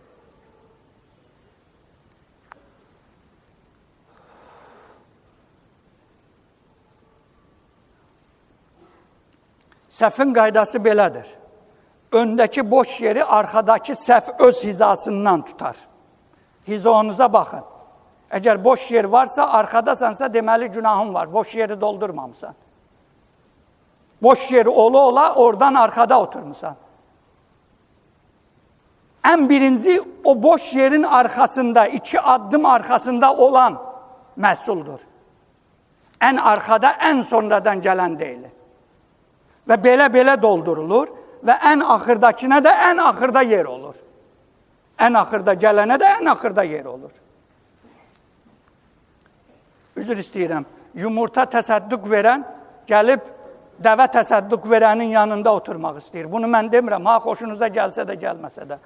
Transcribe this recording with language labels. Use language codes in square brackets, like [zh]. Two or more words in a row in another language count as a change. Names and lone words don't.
[az] Səhvin qaydası belədir. Öndəki boş yeri arxadakı səhv öz hizasından tutar. Hizonuza baxın. Əgər boş yer varsa, arxadasansa deməli günahın var. Boş yeri doldurmamısan. Boş yeri ola oradan arkada oturmuşsan. En birinci o boş yerin arkasında, 2 addım arkasında olan məhsuldur. [tr] En arkada, en sonradan gelen değil. [az] Ve belə doldurulur ve en axırdakine de en axırda yer olur. En axırda gələnə de en axırda yer olur. Üzr istəyirəm. Yumurta təsəddüq verən gəlib dəvə təsəddüq verənin yanında oturmaq istəyir. Bunu mən demirəm. Ha, xoşunuza gəlsə də, gəlməsə də.